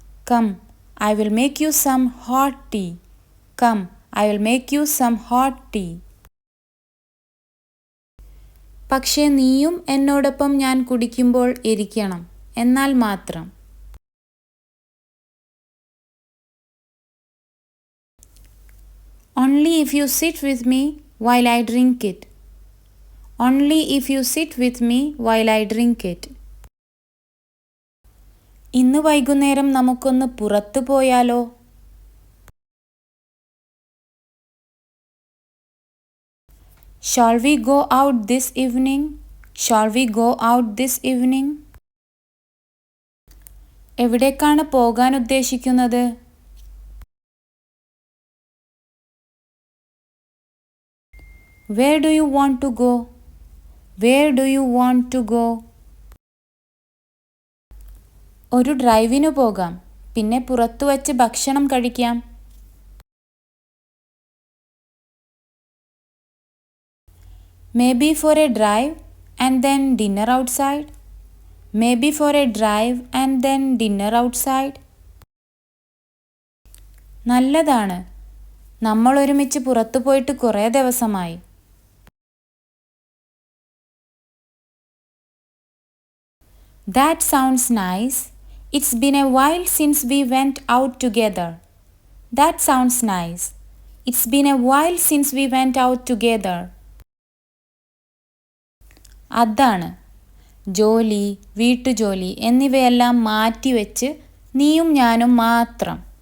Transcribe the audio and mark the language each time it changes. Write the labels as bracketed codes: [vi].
[en] Come, I will make you some hot tea. Come, I will make you some hot tea. [ml] പക്ഷേ നീയും എന്നോടൊപ്പം ഞാൻ കുടിക്കുമ്പോൾ ഇരിക്കണം, എന്നാൽ മാത്രം. [en] Only if you sit with me while I drink it. Only if you sit with me while I drink it. [ml] ഇന്ന് വൈകുന്നേരം നമുക്കൊന്ന് പുറത്തു പോയാലോ? [en] Shall we go out this evening? Shall we go out this evening? [ml] എവിടേക്കാണ് പോകാൻ ഉദ്ദേശിക്കുന്നത്? [en] Where do you want to go? Where do you want to go? [ml] ഒരു ഡ്രൈവിനു പോകാം, പിന്നെ പുറത്തു വച്ച് ഭക്ഷണം കഴിക്കാം. [en] Maybe for a drive and then dinner outside. Maybe for a drive and then dinner outside. [ml] നല്ലതാണ്. നമ്മൾ ഒരുമിച്ച് പുറത്തു പോയിട്ട് കുറേ ദിവസമായി. [en] That sounds nice. It's been a while since we went out together. That sounds nice. It's been a while since we went out together. [ml] അതാണ്. ജോലി, വീട്ടുജോലി എന്നിവയെല്ലാം മാറ്റിവെച്ച് നീയും ഞാനും മാത്രം.